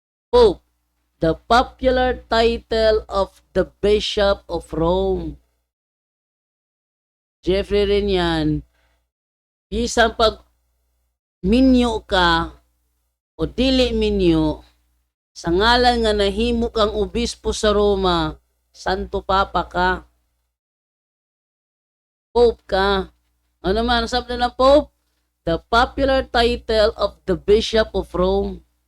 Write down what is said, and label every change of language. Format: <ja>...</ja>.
<en>Pope, the popular title of the Bishop of Rome.</en> <tl>Jeffrey rin yan.</tl> <ceb>Isang pag minyo ka o dili minyo, sa ngalan nga nahimo kang obispo sa Roma, Santo Papa ka.</ceb> <tl>Pope ka. Ano man ang sabi na Pope?</tl> <en>The popular title of the Bishop of Rome.</en>